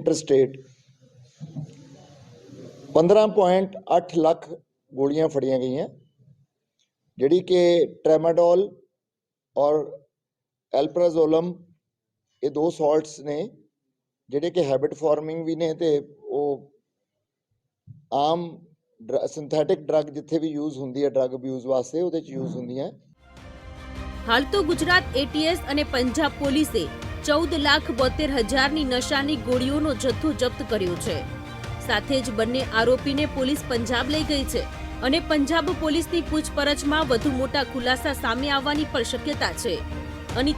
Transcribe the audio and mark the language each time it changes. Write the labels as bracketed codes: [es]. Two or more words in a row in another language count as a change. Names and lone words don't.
[pa] ਇੰਟਰਸਟੇਟ 15.8 ਲੱਖ ਗੋਲੀਆਂ ਫੜੀਆਂ ਗਈਆਂ, ਜਿਹੜੀ ਕਿ ਟ੍ਰੈਮਾਡੋਲ ਔਰ ਐਲਪਰਾਜ਼ੋਲਮ ਇਹ 2 ਸਾਲਟਸ ਨੇ ਜਿਹੜੇ ਕਿ [en] habit forming [pa] ਵੀ ਨੇ ਤੇ ਉਹ ਆਮ [en] synthetic drug [pa] ਜਿੱਥੇ ਵੀ ਯੂਜ਼ ਹੁੰਦੀ ਹੈ [en] drug abuse [pa] ਵਾਸਤੇ ਉਹਦੇ 'ਚ ਯੂਜ਼ ਹੁੰਦੀਆਂ। [gu] હાલ તો ગુજરાત એટીએસ અને પંજાબ પોલીસે 14,72,000ની નશાની ગોળીઓનો જથ્થો જપ્ત કર્યો છે। સાથે જ બંને આરોપીને પોલીસ પંજાબ લઈ ગઈ છે અને પંજાબ પોલીસની પૂછપરછમાં વધુ મોટા ખુલાસા સામે આવવાની પણ શક્યતા છે।